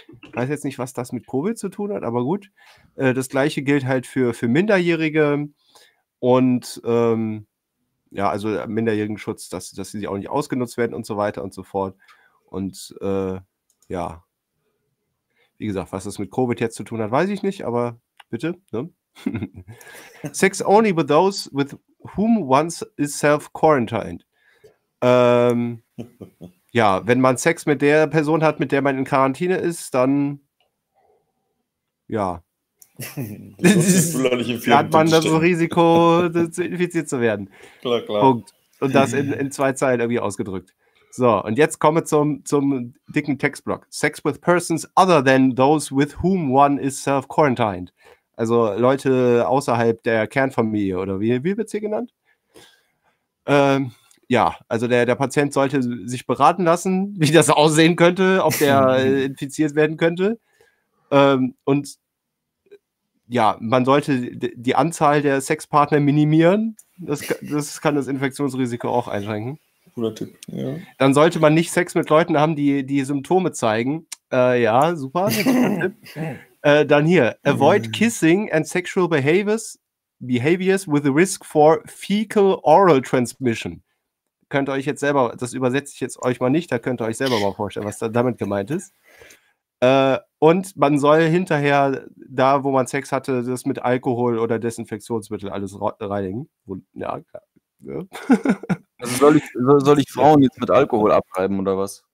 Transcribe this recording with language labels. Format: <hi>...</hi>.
<de>Ich weiß jetzt nicht, was das mit Covid zu tun hat, aber gut. Das Gleiche gilt halt für Minderjährige und ja, also Minderjährigenschutz, dass sie auch nicht ausgenutzt werden und so weiter und so fort. Und ja, wie gesagt, was das mit Covid jetzt zu tun hat, weiß ich nicht, aber bitte. Ne?</de> <en>Sex only with those with whom one is self-quarantined.</en> <de>Ja, wenn man Sex mit der Person hat, mit der man in Quarantäne ist, dann ja. hat man das so Risiko, das infiziert zu werden. Klar, klar. Punkt. Und das in zwei Zeilen irgendwie ausgedrückt. So, und jetzt komme zum dicken Textblock.</de> <en>Sex with persons other than those with whom one is self-quarantined.</en> <de>Also Leute außerhalb der Kernfamilie oder wie wird es hier genannt? Ja, also der Patient sollte sich beraten lassen, wie das aussehen könnte, ob der infiziert werden könnte. Und ja, man sollte die Anzahl der Sexpartner minimieren. Das kann das Infektionsrisiko auch einschränken. Guter Tipp, ja. Dann sollte man nicht Sex mit Leuten haben, die Symptome zeigen. Ja, super. dann hier.</de> <en>Avoid kissing and sexual behaviors with a risk for fecal-oral transmission.</en> <de>Könnt ihr euch jetzt selber, das übersetze ich jetzt euch mal nicht, da könnt ihr euch selber mal vorstellen, was da damit gemeint ist. Und man soll hinterher da, wo man Sex hatte, das mit Alkohol oder Desinfektionsmittel alles reinigen. Ja, klar. Ja. Also soll ich Frauen jetzt mit Alkohol abtreiben oder was?</de>